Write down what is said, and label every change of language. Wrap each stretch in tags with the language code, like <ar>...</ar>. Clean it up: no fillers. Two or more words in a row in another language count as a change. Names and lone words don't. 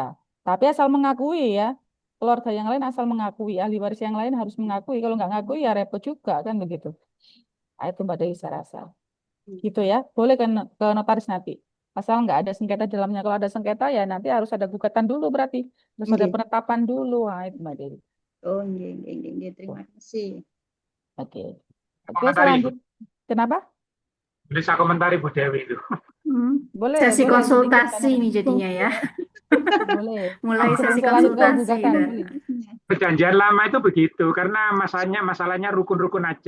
<id>Tapi asal mengakui ya, keluarga yang lain asal mengakui, ahli waris yang lain harus mengakui, kalau nggak ngakui ya repot juga kan begitu. Nah, itu Mbak Dewi saya rasa. Gitu ya, boleh ke notaris nanti. Asal nggak ada sengketa di dalamnya, kalau ada sengketa ya nanti harus ada gugatan dulu berarti, harus ada Nggih. penetapan dulu, nah, itu Mbak Dewi.</id> <jv>Oh, nggih, nggih, nggih, nggih.</jv> <id>Terima kasih. Oke. Oke, saya Komentari Bu. lanjut. Kenapa? Bisa komentari Bu Dewi itu. Boleh, Sesi boleh sedikit konsultasi karena ini jadinya ya. boleh. Mulai Sebelum sesi saya lanjut ke konsultasi gugatan, udah. boleh. Perjanjian lama itu begitu karena masalahnya rukun-rukun aja.</id>